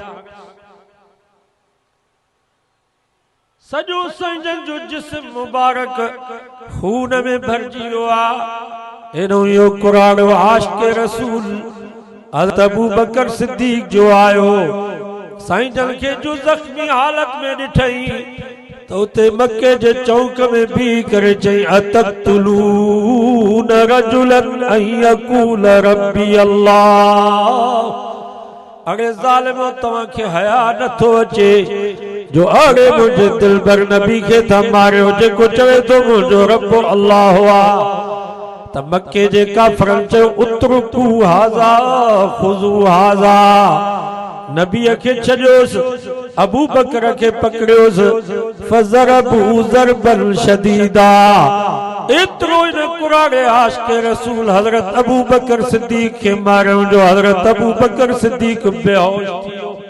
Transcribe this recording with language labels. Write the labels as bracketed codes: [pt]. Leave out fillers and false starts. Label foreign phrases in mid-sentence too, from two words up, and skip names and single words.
[sd] सॼो साईं जन जो जिस्म मुबारक खून में भरिजी वियो आहे एॾो इहो क़ुरान आशिक़ रसूल हज़रत अबू बकर सिद्दीक़ जो आयो साईं जन खे जो ज़ख्मी हालत में ॾिठई त उते मके जे चौक में बीह करे चई [ar] أتقتلون رجلا أن يقول ربي الله [sd] अरे ज़ालिमो तव्हांखे हया नथो अचे जो अरे मुंहिंजे दिलबर नबी खे था मारियो जेको चवे थो मुंहिंजो रब अल्लाह आहे त मके जे काफ़रनि चयो [ar] اتركوا هذا خذوا هذا [sd] नबीअ खे छॾियोसि अबू बकर खे पकड़ियोसि [ar] فضربوا ضربا شديدا [sd] एतिरो इन कुराड़े आशिक़ रसूल हज़रत अबू बकर सिद्दीक़ खे मारियो जो हज़रत अबू बकर सिद्दीक़ बेहोश थी वियो।